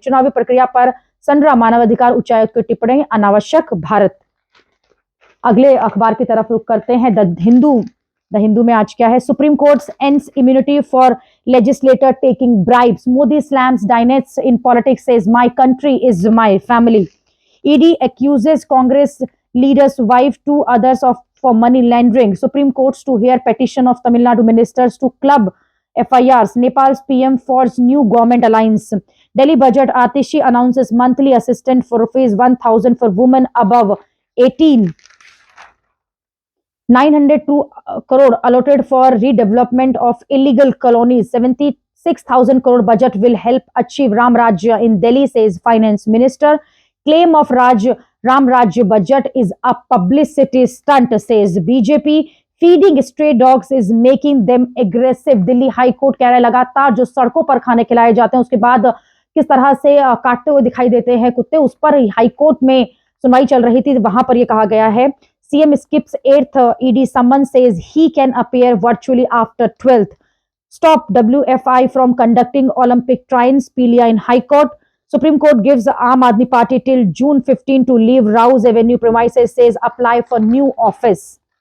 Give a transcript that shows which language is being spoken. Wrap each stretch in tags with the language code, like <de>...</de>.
<hi>चुनावी प्रक्रिया पर संरा मानवाधिकार उच्चायुक्त की टिप्पणी अनावश्यक। भारत अगले अखबार की तरफ रुख करते हैं।</hi> <en>the Hindu</en> <hi>में आज क्या है?</hi> <en>Supreme Court ends immunity for legislator taking bribes, Modi slams dynasts in politics, says my country is my family. ED accuses Congress leader's wife, two others for money laundering. Supreme Courts to hear petition of Tamil Nadu ministers to club FIRs. Nepal's PM forged new government alliance. Delhi budget, Atishi announces monthly assistance for rupees 1,000 for women above 18. 902 crore allotted for redevelopment of illegal colonies. 76,000 crore budget will help achieve Ram Rajya in Delhi, says finance minister. Claim of Ram Rajya budget is a publicity stunt, says BJP. Feeding stray dogs is making them aggressive.</en> <hi>Delhi high court कह रहा है लगातार जो सड़कों पर खाने खिलाए जाते हैं उसके बाद किस तरह से काटते हुए दिखाई देते हैं कुत्ते, उस पर हाई कोर्ट में सुनवाई चल रही थी। वहां पर यह कहा गया है</hi> <en>CM skips 8th ED summon, says he can appear virtually after 12th. Stop WFI from conducting Olympic trials, Pilia in High Court. Supreme Court gives Aam Aadmi Party till June 15 to leave Rouse Avenue premises, says apply for new office.</en>